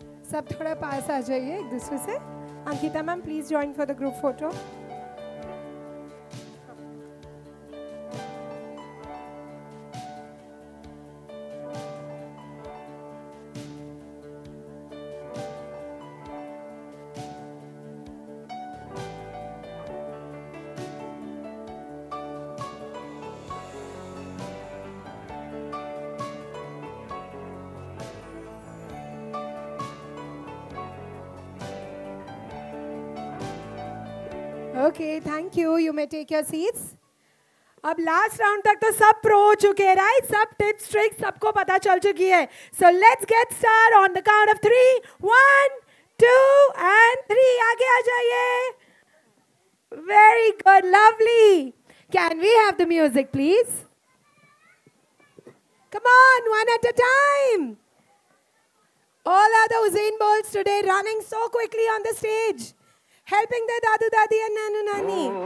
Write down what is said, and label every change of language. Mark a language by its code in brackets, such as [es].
[hi] सब थोड़ा पास आ जाइए एक दूसरे से. [en] Ankita ma'am, please join for the group photo. Okay, thank you. You may take your seats. [hi] अब लास्ट राउंड तक तो सब प्रो हो चुके हैं, राइट? सब टिप्स ट्रिक्स सबको पता चल चुकी है. [en] So let's get started on the count of 3. 1, 2 and 3. [hi] आगे आ जाइए. [en] Very good, lovely. Can we have the music, please? Come on, one at a time. All are the Usain Bolts today, running so quickly on the stage, helping the Dadu Dadi and Nanu Nani.